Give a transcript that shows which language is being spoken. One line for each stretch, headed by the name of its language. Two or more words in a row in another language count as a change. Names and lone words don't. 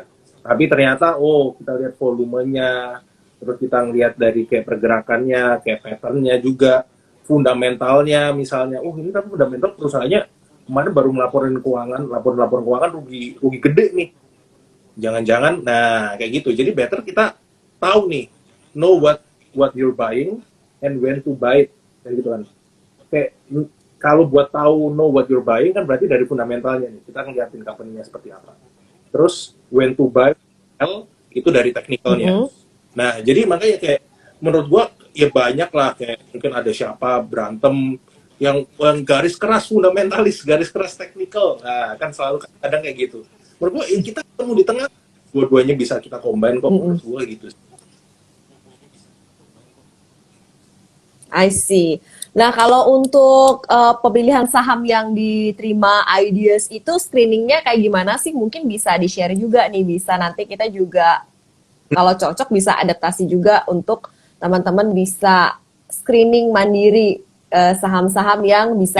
Indonesian: Tapi ternyata, oh kita lihat volumenya, terus kita ngeliat dari kayak pergerakannya, kayak patternnya juga, fundamentalnya misalnya, oh ini kan fundamental perusahaannya kemarin baru ngelaporin keuangan, laporan keuangan rugi rugi gede nih. Jangan-jangan, nah kayak gitu. Jadi better kita tahu nih,
English: know what you're buying and when to buy it,
Indonesian: kayak gitu kan. Kayak kalau buat tahu
English: know what you're buying
Indonesian: kan berarti dari fundamentalnya nih. Kita ngeliatin company-nya seperti apa. Terus
English: when to buy,
Indonesian: sell, itu dari technicalnya. Mm-mm. Nah, jadi makanya kayak menurut gua ya banyak lah kayak mungkin ada siapa berantem yang garis keras fundamentalis, garis keras technical. Nah, kan selalu kadang kayak gitu. Menurut gua ya kita ketemu di tengah, dua-duanya bisa kita combine kok menurut Mm-mm. gua gitu.
English: I see.
Indonesian: Nah, kalau untuk pemilihan saham yang diterima ideas itu screeningnya kayak gimana sih? Mungkin bisa di-share juga nih, bisa nanti kita juga kalau cocok bisa adaptasi juga untuk teman-teman bisa screening mandiri saham-saham yang bisa